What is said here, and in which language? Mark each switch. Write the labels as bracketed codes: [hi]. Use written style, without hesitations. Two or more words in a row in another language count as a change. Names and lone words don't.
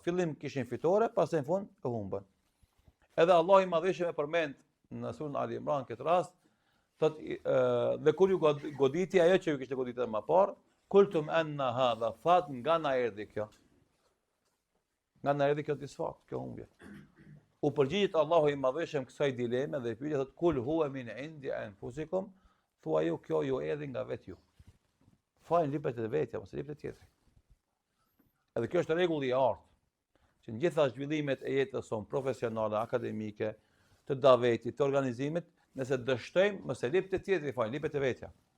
[sq] Fillim kishin fitore, pastaj në fund e humbën. Edhe Allah i madhëshëm e përmend në surën Ali Imran këtë rast, thotë dhe kur ju goditi ajo që ju kishte goditur më parë, [ar] قلتم أنى هذا, [sq] fat nga na erdhi kjo. Nga na erdhi kjo disfat, kjo humbje. U përgjigjet Allahu i madhëshëm kësaj dileme dhe i pyet thotë [ar] قل هو من عند أنفسكم, [sq] thua ju kjo ju erdhi nga vetë ju. Fajin lipet e vetja, mos e lipet e tjetri. Edhe kjo është rregulli i artë, që në gjitha zhvillimet e jetës sonë profesionale, akademike, të davetit, të organizimit, nëse dështojmë, mos e lipet e tjetri, fajin lipet e vetja.